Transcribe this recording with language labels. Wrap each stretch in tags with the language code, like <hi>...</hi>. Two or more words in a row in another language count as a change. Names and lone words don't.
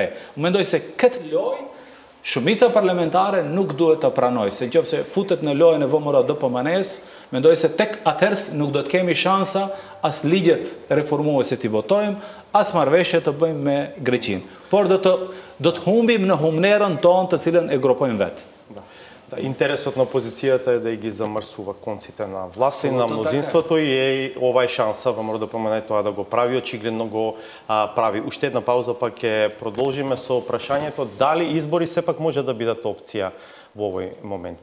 <sq>Unë mendoj se këtë lojë shumica parlamentare nuk duhet të pranoj, se nëse futet në lojën e VMRO DPMN-s, mendoj se tek atëherë nuk do të kemi shansa as ligjet reformuese t'i votojmë, as marrëveshje të bëjmë me Greqinë. Por do të humbim në humnerën tonë të cilën e gropojmë vetë.</sq> <mk>Интересот на опозицијата е да ги замрсува конците на власта и на мнозинството и ова е шанса ВМРО ДПМН тоа да го прави, очигледно го прави. Уште една пауза па ќе продолжиме со прашањето дали избори сепак може да бидат опција во овој момент.</mk>